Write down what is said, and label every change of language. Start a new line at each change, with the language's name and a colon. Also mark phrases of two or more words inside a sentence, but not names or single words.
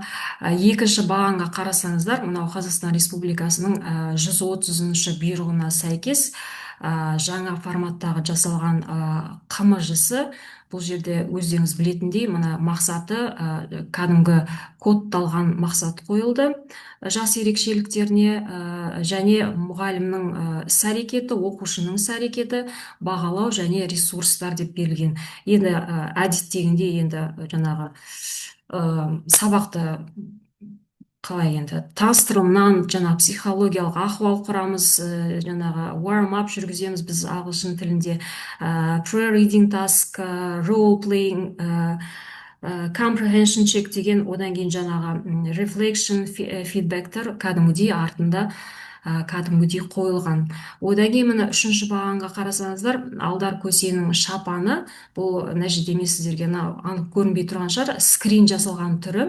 Kazakh: Екінші бағанға қарасаңыздар, мынау Қазақстан Республикасының 130-шы бұйрығына сәйкес жаңа форматтағы жасалған КМЖ-сы, бұл жерде өздеріңіз білетіндей, мына мақсаты кәдімгі кодталған мақсат қойылды жас ерекшеліктеріне, және мұғалімнің іс-әрекеті, оқушының іс-әрекеті, бағалау және ресурстар деп берілген. Енді әдеттегінде енді жаңағы сабақты қалай енді таныстыруынан жаңағы психологиялық ахуал құрамыз, жаңағы
English: warm up
Kazakh: жүргіземіз біз ағылшын тілінде,
English: pre-reading task, role playing, comprehension check
Kazakh: деген, одан кейін жаңағы
English: reflection feedbacктер
Kazakh: кәдімгідей артында кәдімгідей қойылған. Одан кейін мына үшінші бағанға қарасаңыздар, алдар көсенің шапаны, бұл мына жерде мен сіздерге анық көрінбей тұрған шығар, скрин жасалған түрі.